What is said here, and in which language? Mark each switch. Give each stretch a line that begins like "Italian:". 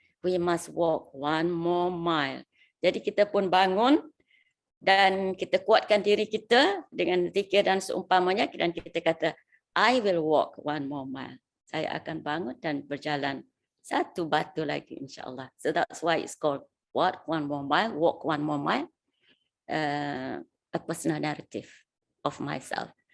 English: We must walk one more mile.
Malay: Jadi kita pun bangun dan kita kuatkan diri kita dengan zikir dan seumpamanya, dan kita kata
English: I will walk one more mile.
Malay: Saya akan bangun dan berjalan satu batu lagi, insyaAllah.
English: So that's why it's called Walk One More Mile, Walk One More Mile, a personal narrative of myself.